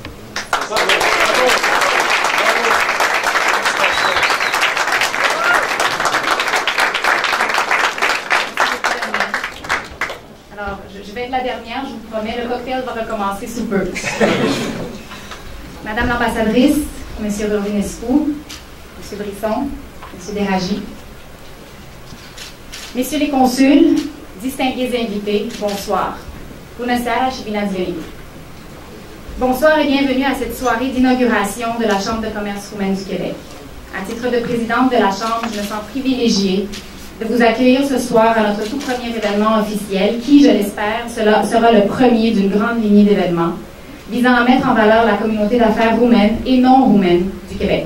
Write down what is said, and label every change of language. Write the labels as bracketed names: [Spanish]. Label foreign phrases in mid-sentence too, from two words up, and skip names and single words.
[French] Je vais être la dernière, je vous promets, le cocktail va recommencer sous peu. Madame l'ambassadrice, M. Rovinescu, M. Brisson, M. Déragi, Messieurs les consuls, distingués invités, bonsoir. [Romanian] Bună seara și bine ați venit. [French] Bonsoir et bienvenue à cette soirée d'inauguration de la Chambre de commerce roumaine du Québec. À titre de présidente de la Chambre, je me sens privilégiée de vous accueillir ce soir à notre tout premier événement officiel qui, je l'espère, sera le premier d'une grande lignée d'événements visant à mettre en valeur la communauté d'affaires roumaine et non roumaine du Québec.